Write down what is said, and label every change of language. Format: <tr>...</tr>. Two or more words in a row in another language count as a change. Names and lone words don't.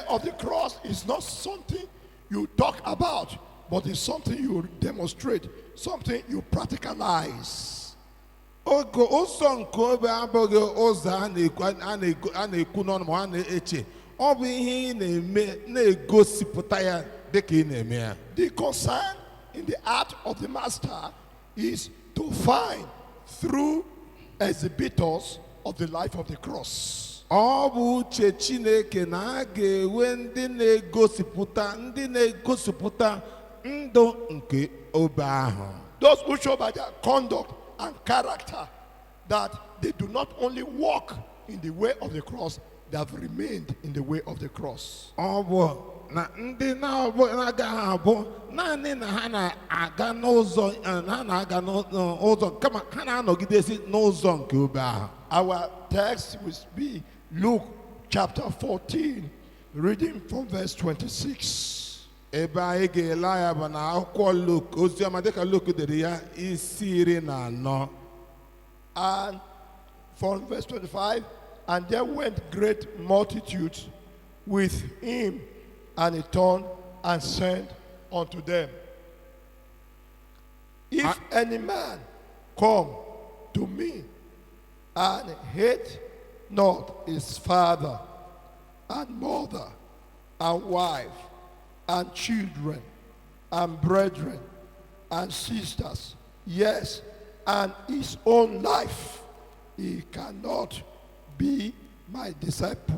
<en>of the cross is not something you talk about, but it's something you demonstrate, something you practicalize.</en> <ig>Ogo ụzọ nke obe abụghị ụzọ a na-ekwu n'ọnụ ma a na-eche. Ọ bụ ihe ị na-eme na-egosipụta ya dịka ị na-eme ya.</ig> <en>The concern in the heart of the master is to find through exhibitors of the life of the cross.</en> <ig>Ọ bụ uche Chineke na a ga-enwe ndị na-egosipụta ndụ nke obe ahụ.</ig> <en>Those who show by their conduct and character that they do not only walk in the way of the cross, they have remained in the way of the cross.</en> <ig>Ọ bụ na ndị na-agaghị abụ naanị na ha na-aga n'ụzọ kama ha na-anọgidesi n'ụzọ nke obe ahụ.</ig> <en>Our text will be Luke chapter 14, reading from verse 26.</en> <ig>Ebe anyị ga-ele ya bụ na akwụkwọ Luke, oziọma dịka Luke dere ya isi 14.</ig> <en>And from verse 25, and there went great multitudes with him, and he turned and said unto them, If any man come to me and hate not his father and mother and wife and children and brethren and sisters, yes, and his own life, he cannot be my disciple.</en>